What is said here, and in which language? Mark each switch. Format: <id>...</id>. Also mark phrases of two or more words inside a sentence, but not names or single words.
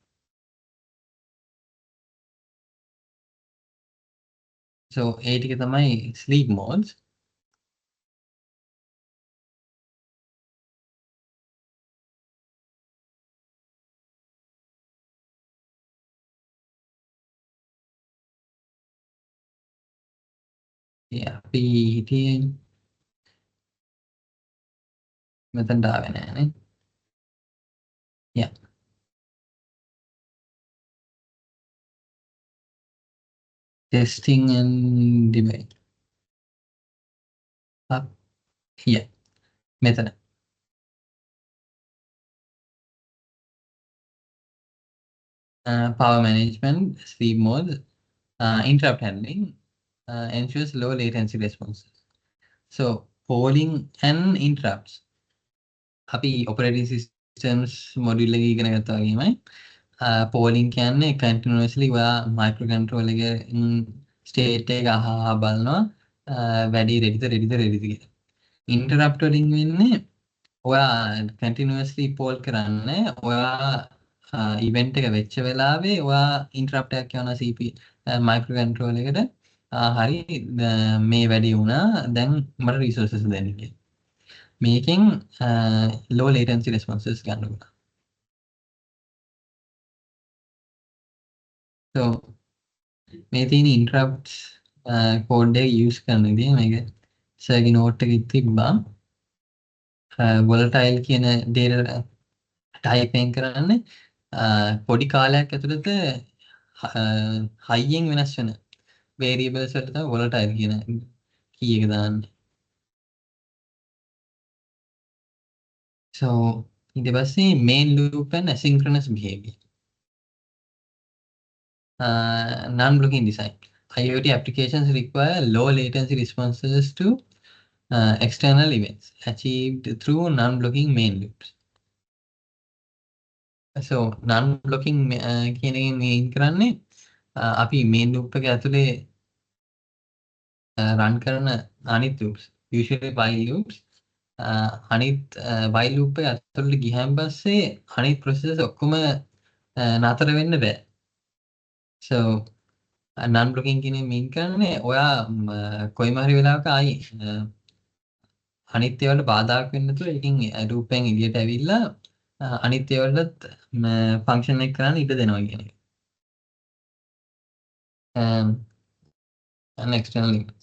<si>So ඒ ටික තමයි</si> <en>sleep modes.</en> <si>අපි හිටියේ මෙතනට ආවේ නෑනේ.</si> <en>Yeah. testing and debate. Yeah, method. Power management, sleep mode, interrupt handling, ensures low latency responses. So polling and interrupts.</en> <si>අපි</si> <en>operating systems module</en> <si>එක ඉගෙන ගත්තා වගේමයි polling කියන්නේ continuously ඔයා microcontroller එකේ state එක අහා බලනවා වැඩි readyද කියලා. interrupt වලින් වෙන්නේ ඔයා continuously poll කරන්නේ ඔයා event එක වෙච්ච වෙලාවේ ඔයා interrupt එකක් යනවා microcontroller එකට හරි මේ වැඩි වුණා දැන් මට resources දෙන්න කියලා. මේකෙන්</si> <en>low latency responses</en> <si>ගන්න පුළුවන්. So මේ තියෙන</si> <en>interrupts code</en> <si>එක use කරන විදිහ මේක සර්ගේ note එකේ තිබ්බා. volatile කියන</si> <en>data type</en> <si>එකෙන් කරන්නේ පොඩි කාලයක් ඇතුළත high-යෙන් වෙනස් වෙන variables වලට තමයි volatile කියන key එක දාන්නේ.</si> <en>So ඊට පස්සේ main loop and asynchronous behavior. Non-blocking design. IoT applications require low latency responses to external events achieved through non-blocking main loops.</en> <si>So non-blocking කියන එකෙන් mean කරන්නේ අපි</si> <en>main loop</en> <si>එක ඇතුලේ run කරන අනිත්</si> <en>loops usually while loops</en> <si>අනිත්</si> <en>while loop</en> <si>එක ඇතුලට ගියන් පස්සේ අනිත් processes ඔක්කොම නතර වෙන්න බෑ. So non-blocking කියන mean කරන්නේ ඔයා කොයිම හරි වෙලාවක ආයි අනිත් ඒවාට බාධාක් වෙන්නේ නැතුව ඒකෙන් loop එකෙන් එළියට ඇවිල්ලා අනිත් ඒවාටත් function එක කරන්න ඉඩ දෙනවා කියන එක.</si> <en>and external events.</en>